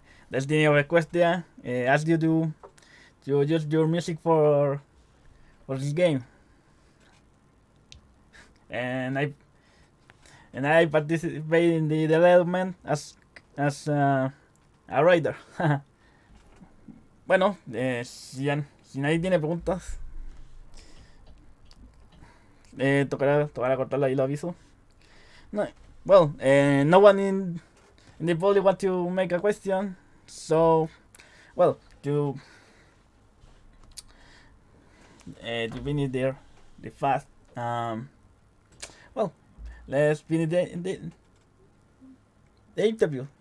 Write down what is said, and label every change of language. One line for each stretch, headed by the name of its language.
English: Destiny of Equestria, asked you to use your music for this game, and I participate in the development as a writer.
Spanish: Bueno, si nadie tiene preguntas, tocará cortarla y lo aviso.
English: No, well, no one in the public want to make a question, so well to finish the fast. Well, let's finish the interview.